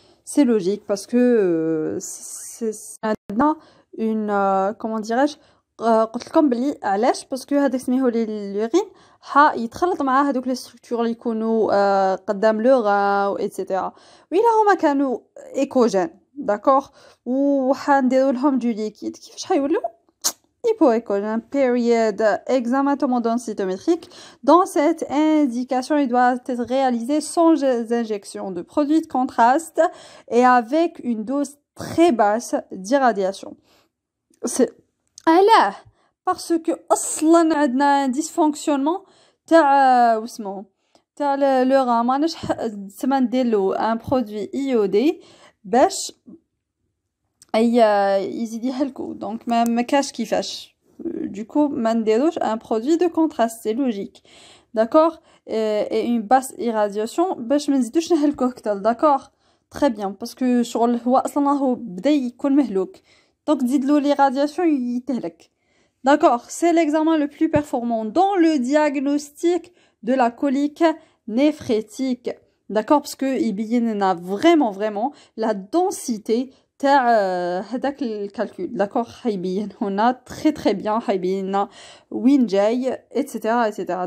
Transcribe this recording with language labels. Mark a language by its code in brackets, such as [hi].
[fr] C'est logique parce que c'est une comment dirais-je [ar] قلت لكم بلي علاش باسكو هذاك سميتو l'urine يتخلط مع هذوك لي ستركتور اللي يكونوا قدام لو غا و ايتترا وإلا هما كانوا ايكوجين داكوغ وحنديرو لهم دو ليكيد كيفاش حيولوا hypoécogène. [fr] Période examen tomodensitométrique. Dans cette indication, il doit être réalisé sans injection de produits de contraste et avec une dose très basse d'irradiation. C'est parce que [ar] اصلا عندنا dysfonctionnement تاع واسمو تاع le rein ماناش تما نديرلو un produit iodé باش يزيد يهلكو دونك ما كاش كيفاش du coup ما نديروش un produit de contraste, [fr] c'est logique d'accord [ar] et une basse irradiation باش ما نزيدوش نهلكوه اكثر [fr] d'accord très bien parce que [ar] شغل هو اصلا هو بدا يكون مهلوك دونك تزيدلو l'irradiation يتهلك. [fr] D'accord, c'est l'examen le plus performant dans le diagnostic de la colique néphrétique. D'accord, parce que il a vraiment la densité [ar] تاع هذاك الكالكول. [fr] D'accord, on a très bien [ar] هيبين وين جاي [fr] etc.